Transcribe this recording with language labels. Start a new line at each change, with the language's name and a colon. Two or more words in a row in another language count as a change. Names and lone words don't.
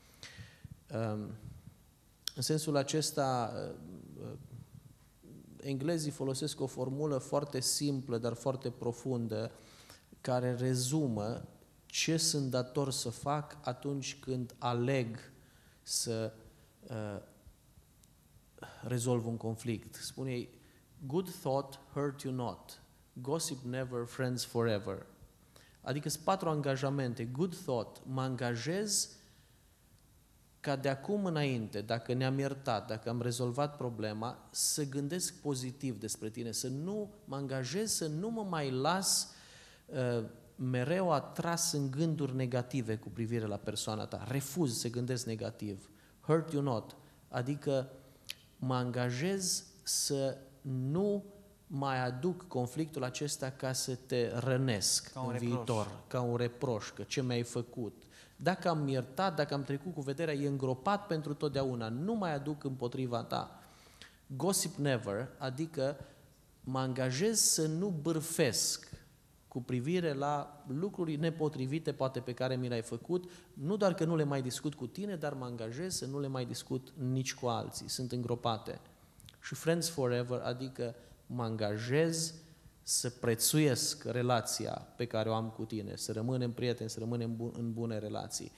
Romanian: În sensul acesta, englezii folosesc o formulă foarte simplă, dar foarte profundă, care rezumă ce sunt dator să fac atunci când aleg să rezolv un conflict. Spune ei,
English: good thought, hurt you not. Gossip never, friends forever.
Romanian: Adică sunt 4 angajamente.
English: Good thought,
Romanian: mă angajez ca de acum înainte, dacă ne-am iertat, dacă am rezolvat problema, să gândesc pozitiv despre tine, să nu mă angajez, să nu mă mai las mereu atras în gânduri negative cu privire la persoana ta. Refuz să gândesc negativ.
English: Hurt you not,
Romanian: adică mă angajez să nu mai aduc conflictul acesta ca să te rănesc în viitor, ca un reproș, că ce mi-ai făcut. Dacă am iertat, dacă am trecut cu vederea, e îngropat pentru totdeauna, nu mai aduc împotriva ta.
English: Gossip never,
Romanian: adică mă angajez să nu bârfesc cu privire la lucruri nepotrivite, poate pe care mi le-ai făcut, nu doar că nu le mai discut cu tine, dar mă angajez să nu le mai discut nici cu alții, sunt îngropate. Și
English: friends forever,
Romanian: adică mă angajez să prețuiesc relația pe care o am cu tine, să rămânem prieteni, să rămânem în bune relații.